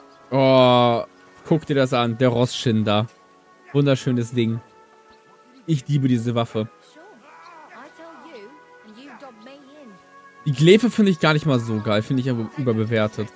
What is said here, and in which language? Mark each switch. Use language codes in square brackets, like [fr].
[de] Oh, guck dir das an, der Rossschinder. Wunderschönes Ding. Ich liebe diese Waffe. [en] Sure. I tell you, and you dob me in. [de] Die Glefe finde ich gar nicht mal so geil, finde ich aber überbewertet.